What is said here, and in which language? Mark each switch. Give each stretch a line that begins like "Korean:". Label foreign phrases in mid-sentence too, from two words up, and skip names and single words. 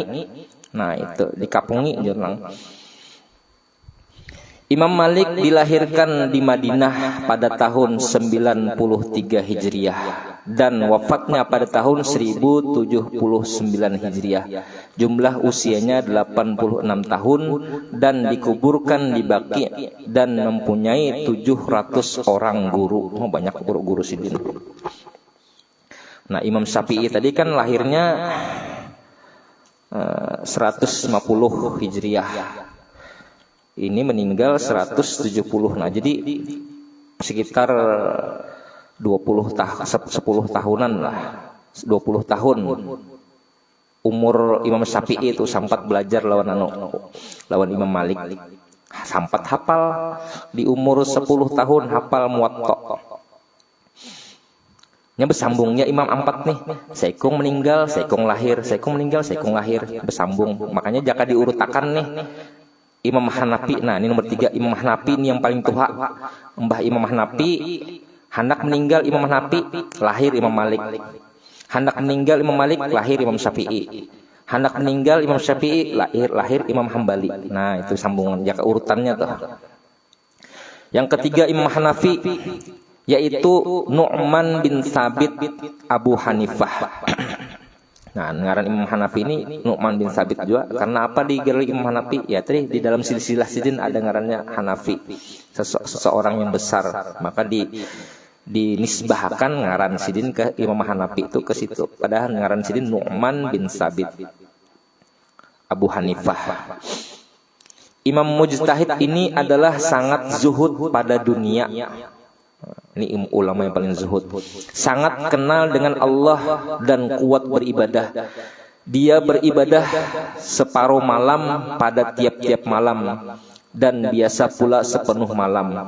Indonesian: Nah, itu dikapungi jurnal. Imam Malik dilahirkan di Madinah pada tahun 93 Hijriah dan wafatnya pada tahun 1079 Hijriah. Jumlah usianya 86 tahun dan dikuburkan di Baqi dan mempunyai 700 orang guru. Oh, banyak guru-guru Sidin. Nah, Imam Syafi'i tadi kan lahirnya 150 Hijriah. Ini meninggal 170. Nah, jadi sekitar 10 tahunan lah. 20 tahun umur Imam Syafi'i itu sempat belajar lawan Imam Malik. Sempat hafal di umur 10 tahun hafal Muwatta.
Banjar: Nya bersambungnya Imam Ampat nih. Saikung meninggal, Saikung lahir, Saikung meninggal, Saikung lahir, bersambung.
Indonesian: Makanya jika diurutakan nih Imam Hanafi, nah ini nomor 3, Imam Hanafi ini yang paling tua. Mbah Imam Hanafi, hendak meninggal Imam Hanafi, lahir Imam Malik. Hendak meninggal Imam Malik, lahir Imam Syafi'i. Hendak meninggal Imam Syafi'i, lahir Imam Hambali. Nah, itu sambungan, ya urutannya tuh. Yang ketiga Imam Hanafi, yaitu Nu'man bin Sabit Abu Hanifah.
Banjar: Nah, ngaran Imam Hanafi ini Nu'man bin Sabit juga.
Indonesian: Karena apa digelar Imam Hanafi?
Banjar: Ya tadi di dalam silsilah Sidin ada ngarannya Hanafi, seseorang yang besar. Maka dinisbahkan ngaran Sidin ke Imam Hanafi itu ke situ. Padahal ngaran Sidin Nu'man bin Sabit Abu Hanifah.
Indonesian: Imam Mujtahid ini adalah sangat zuhud pada dunia. Ini ulama yang paling zuhud. Sangat kenal dengan Allah dan kuat beribadah. Dia beribadah separuh malam pada tiap-tiap malam dan biasa pula sepenuh malam.